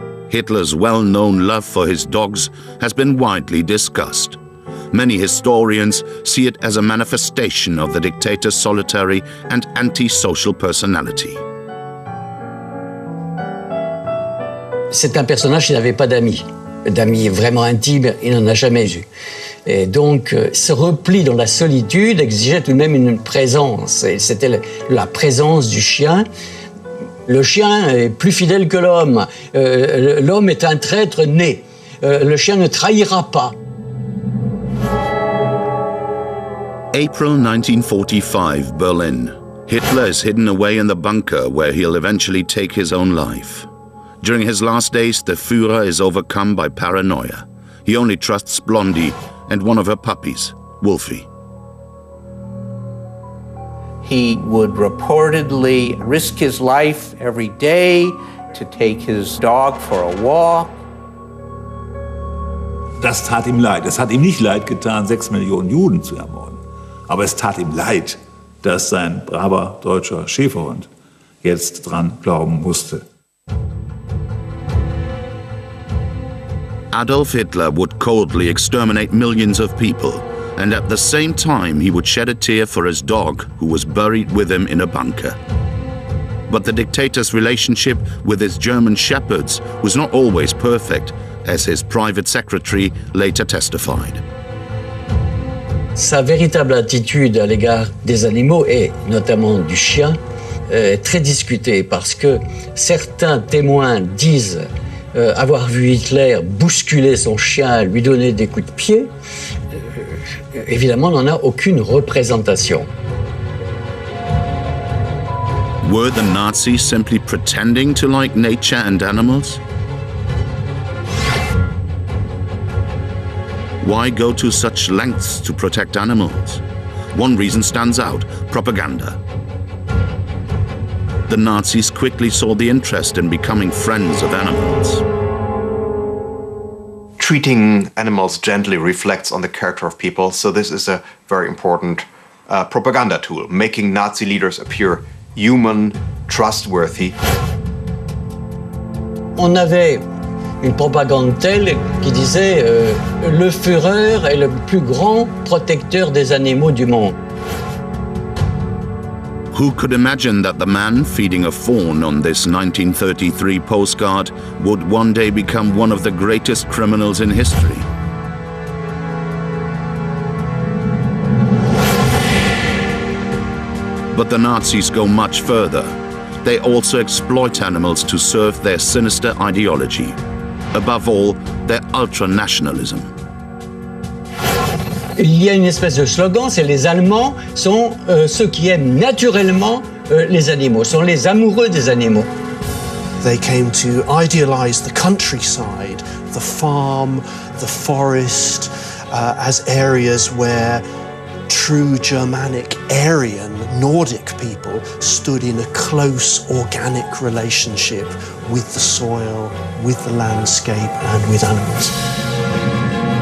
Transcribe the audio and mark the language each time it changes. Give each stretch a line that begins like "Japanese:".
English: Hitler's well-known love for his dogs has been widely discussed. Many historians see it as a manifestation of the dictator's solitary and antisocial personality.
French: C'est un personnage qui n'avait pas d'amis. D'amis vraiment intimes, il n'en a jamais eu. Et donc, ce repli dans la solitude exigeait tout de même une présence. Et c'était la présence du chien. Le chien est plus fidèle que l'homme. L'homme est un traître né. Le chien ne trahira pas.
English: April 1945, Berlin. Hitler is hidden away in the bunker where he'll eventually take his own life. During his last days, the Führer is overcome by paranoia. He only trusts Blondie and one of her puppies, Wolfie. He would reportedly risk his life every day to take his dog for a walk.
German: Das tat ihm leid. Es hat ihm nicht leid getan, 6 Millionen Juden zu ermorden. Aber es tat ihm leid, dass sein braver deutscher Schäferhund jetzt dran glauben musste.
English: Adolf Hitler would coldly exterminate millions of people, and at the same time he would shed a tear for his dog, who was buried with him in a bunker. But the dictator's relationship with his German shepherds was not always perfect, as his private secretary later testified.
French: Sa véritable attitude à l'égard des animaux, et notamment du chien, est très discutée parce que certains témoins disent avoir vu Hitler bousculer son chien, lui donner des coups de pied. Évidemment, on n'en a aucune représentation.
English: Were the Nazis simply pretending to like nature and animals? Why go to such lengths to protect animals? One reason stands out: propaganda. the Nazis quickly saw the interest in becoming friends of animals. Treating animals gently reflects on the character of people, so this is a very important propaganda tool, making Nazi leaders appear human, trustworthy.
French: On avait une propagande telle qui disait le Führer est le plus grand protecteur des animaux du monde.
English: Who could imagine that the man feeding a fawn on this 1933 postcard would one day become one of the greatest criminals in history? But the Nazis go much further. They also exploit animals to serve their sinister ideology. Above all, their ultranationalism.
French: Il y a une espèce de slogan, c'est les Allemands sont ceux qui aiment naturellement les animaux, sont les amoureux des animaux.
English: They came to idealize the countryside, the farm, the forest, as areas where true Germanic, Aryan, Nordic people stood in a close organic relationship with the soil, with the landscape, and with animals.